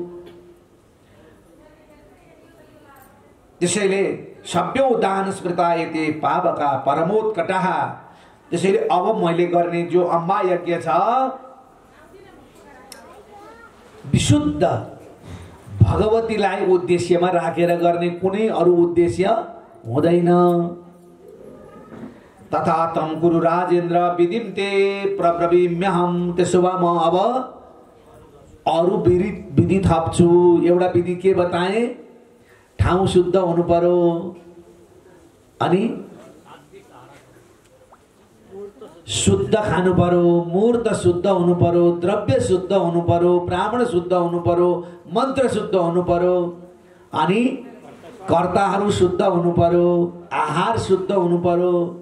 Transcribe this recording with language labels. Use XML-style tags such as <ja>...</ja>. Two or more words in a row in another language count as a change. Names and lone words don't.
<sa>त्यसैले सभ्यो दान स्मृतायते पावका परमोत्कटः।</sa> <ne>त्यसैले अब मैले गर्ने जो अम्बा यज्ञ छ विशुद्ध भगवतीलाई उद्देश्यमा राखेर गर्ने, कुनै अरू उद्देश्य हुँदैन।</ne> <sa>तथा तम गुरु राजेन्द्र विधिं ते प्रब्रवीम्यहम्।</sa> <ne>त्यसो भए म अब अरू विधि थप्छु। एउटा विधि के बताएँ? ठाउँ शुद्ध हुनु पर्यो, अनि शुद्ध खानु पर्यो, मूर्त शुद्ध हुनु पर्यो, द्रव्य शुद्ध हुनु पर्यो, ब्राह्मण शुद्ध हुनु पर्यो, मन्त्र शुद्ध हुनु पर्यो, अनि कर्ताहरू शुद्ध हुनु पर्यो, आहार शुद्ध हुनु पर्यो।</ne>